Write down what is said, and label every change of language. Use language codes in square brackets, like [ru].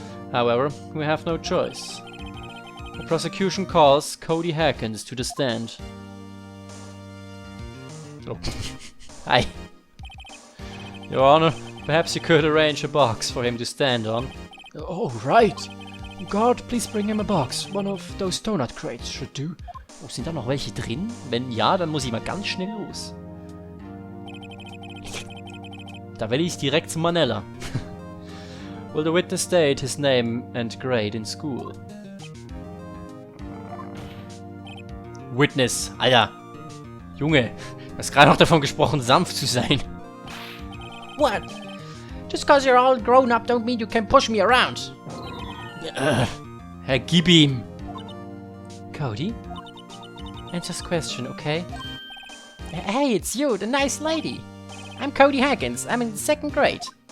[en] However, we have no choice. The prosecution calls Cody Hackens to the stand. Oh. Hi. Your Honor, perhaps you could arrange a box for him to stand on. Oh, right. Guard, please bring him a box. One of those donut crates should do. [de] Oh, sind da noch welche drin? Wenn ja, dann muss ich mal ganz schnell los. Da will ich direkt zu Manella. [en] Will the witness state his name and grade in school? [de] Witness, Alter. Junge, du hast gerade noch davon gesprochen, sanft zu sein. [en] What? Just cause you're all grown up don't mean you can push me around. [de] Herr, gib ihm. [en] Cody? Answer this question, okay? Hey, it's you, the nice lady. I'm Cody Haggins. I'm in 2nd grade.